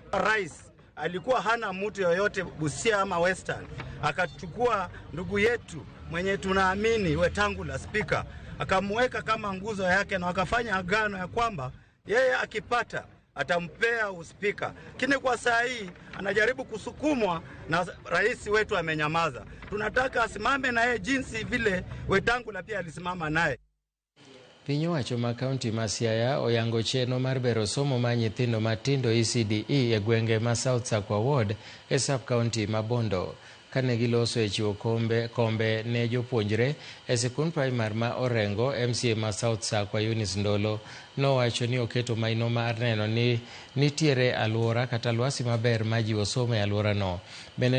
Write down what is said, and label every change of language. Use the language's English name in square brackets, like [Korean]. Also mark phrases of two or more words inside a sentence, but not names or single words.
[Swahili] Rais alikuwa hana mtu yoyote Busia ama Western, akachukua ndugu yetu mwenye tunaamini Wetangula spika, akamweka kama nguzo yake, na wakafanya agano ya kwamba yeye akipata atampea uspika. Lakini kwa saa hii anajaribu kusukumwa na rais wetu amenyamaza. Tunataka asimame na yeye jinsi vile Wetangula pia alisimama naye. [Luo (Kenya and Tanzania)] Piny owacho ma kaunti ma Siaya oyango chenro mar bero somo ma nyithindo matindo ECDE e gwenge ma South Sakwa Ward e sub kaunti ma Bondo. Kane giloso e chiwo kombe ne jopuonjre e sikund primar ma Orengo, MCA ma South Sakwa Eunice Ndolo nowacho ni oketo maino mar neno ni nitiere alwora kata lwasi maber ma jiwo somo e alworano.